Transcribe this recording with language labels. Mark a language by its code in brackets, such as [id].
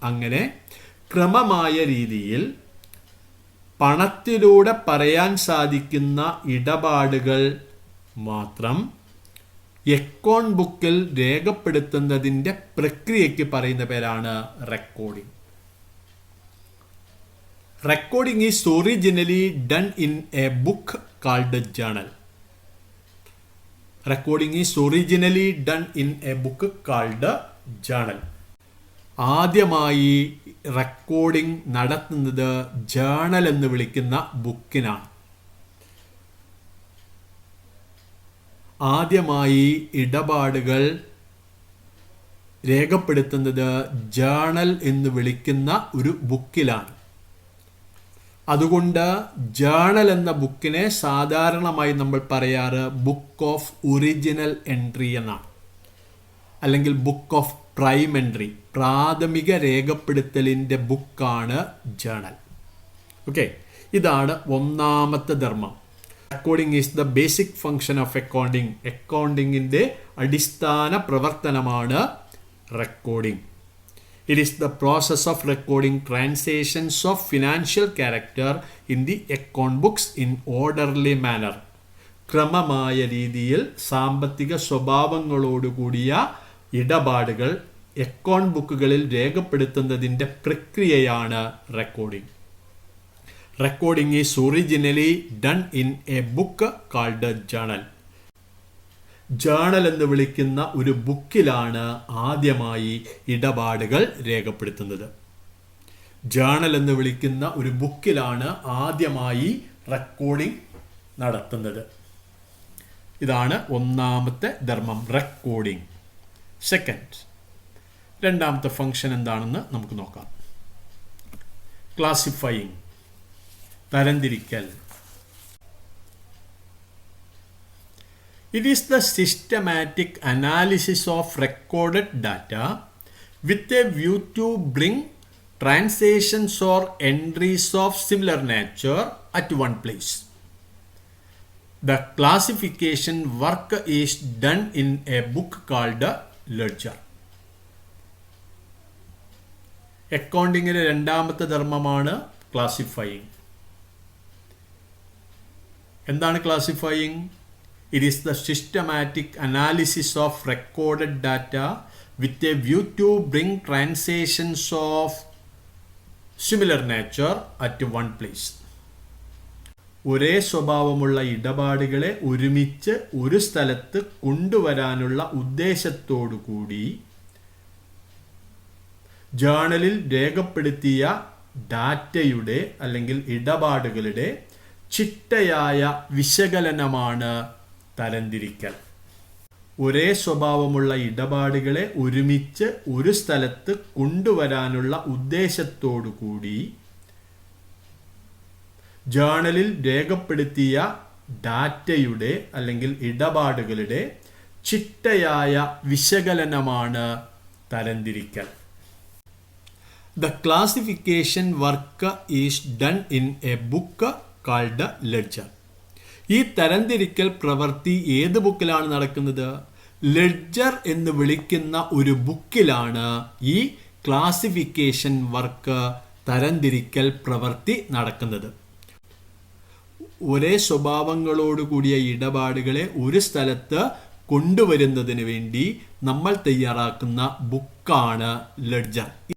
[ml] അങ്ങനെ ക്രമമായ രീതിയിൽ പണത്തിലൂടെ പറയാൻ സാധിക്കുന്ന ഇടപാടുകൾ മാത്രം അക്കൗണ്ട് ബുക്കിൽ രേഖപ്പെടുത്തുന്നതിൻ്റെ പ്രക്രിയയ്ക്ക് പറയുന്ന പേരാണ് recording. [en] Recording is originally done in a book called a journal. Recording is originally done in a book called a journal. [ml] ആദ്യമായി റെക്കോർഡിംഗ് നടത്തുന്നത് ജേണൽ എന്ന് വിളിക്കുന്ന ബുക്കിനാണ്. ആദ്യമായി ഇടപാടുകൾ രേഖപ്പെടുത്തുന്നത് ജേണൽ എന്ന് വിളിക്കുന്ന ഒരു ബുക്കിലാണ്. അതുകൊണ്ട് ജേണൽ എന്ന ബുക്കിനെ സാധാരണമായി നമ്മൾ പറയാറ് ബുക്ക് ഓഫ് ഒറിജിനൽ എൻട്രി എന്നാണ്, അല്ലെങ്കിൽ ബുക്ക് ഓഫ് പ്രൈം എൻട്രി, പ്രാഥമിക രേഖപ്പെടുത്തലിൻ്റെ ബുക്കാണ് ജേണൽ. ഓക്കെ, ഇതാണ് ഒന്നാമത്തെ ധർമ്മം. [en] Recording is the basic function of accounting. [ml] അക്കൗണ്ടിങ്ങിൻ്റെ അടിസ്ഥാന പ്രവർത്തനമാണ് recording. [en] It is the process of recording transactions of financial character in the account books in orderly manner. [ml] ക്രമമായ രീതിയിൽ സാമ്പത്തിക സ്വഭാവങ്ങളോടുകൂടിയ ഇടപാടുകൾ അക്കൗണ്ട് ബുക്കുകളിൽ രേഖപ്പെടുത്തുന്നതിൻ്റെ പ്രക്രിയയാണ് recording. [en] Recording is originally done in a book called a journal. [ml] Journal എന്ന് വിളിക്കുന്ന ഒരു ബുക്കിലാണ് ആദ്യമായി ഇടപാടുകൾ രേഖപ്പെടുത്തുന്നത്. ജേണൽ എന്ന് വിളിക്കുന്ന ഒരു ബുക്കിലാണ് ആദ്യമായി റെക്കോർഡിംഗ് നടത്തുന്നത്. ഇതാണ് ഒന്നാമത്തെ ധർമ്മം, റെക്കോർഡിംഗ്. സെക്കൻഡ്, രണ്ടാമത്തെ ഫംഗ്ഷൻ എന്താണെന്ന് നമുക്ക് നോക്കാം. ക്ലാസിഫയിങ്, തരംതിരിക്കൽ. [en] It is the systematic analysis of recorded data with a view to bring transactions or entries of similar nature at one place. The classification work is done in a book called a ledger. [ml] അക്കൗണ്ടിങ്ങിലെ രണ്ടാമത്തെ ധർമ്മമാണ് ക്ലാസിഫയിങ്. എന്താണ് ക്ലാസിഫയിങ്? [en] It is the systematic analysis of recorded data with a view to bring transactions of similar nature at one place. [ml] ഒരേ സ്വഭാവമുള്ള ഇടപാടുകളെ ഒരുമിച്ച് ഒരു സ്ഥലത്ത് കൊണ്ടുവരാനുള്ള ഉദ്ദേശത്തോടു കൂടി ജേണലിൽ രേഖപ്പെടുത്തിയ ഡാറ്റയുടെ അല്ലെങ്കിൽ ഇടപാടുകളുടെ ചിട്ടയായ വിശകലനമാണ് തരംതിരിക്കൽ. ഒരേ സ്വഭാവമുള്ള ഇടപാടുകളെ ഒരുമിച്ച് ഒരു സ്ഥലത്ത് കൊണ്ടുവരാനുള്ള ഉദ്ദേശത്തോടു കൂടി ജേണലിൽ രേഖപ്പെടുത്തിയ ഡാറ്റയുടെ അല്ലെങ്കിൽ ഇടപാടുകളുടെ ചിട്ടയായ വിശകലനമാണ് തരംതിരിക്കൽ. [en] The classification work is done in a book called ledger. [ml] ഈ തരംതിരിക്കൽ പ്രവൃത്തി ഏത് ബുക്കിലാണ് നടക്കുന്നത്? ലെഡ്ജർ എന്ന് വിളിക്കുന്ന ഒരു ബുക്കിലാണ് ഈ ക്ലാസിഫിക്കേഷൻ വർക്ക്, തരംതിരിക്കൽ പ്രവൃത്തി നടക്കുന്നത്. ഒരേ സ്വഭാവങ്ങളോടുകൂടിയ ഇടപാടുകളെ ഒരു സ്ഥലത്ത് കൊണ്ടുവരുന്നതിന് വേണ്ടി നമ്മൾ തയ്യാറാക്കുന്ന ബുക്കാണ് ലെഡ്ജർ.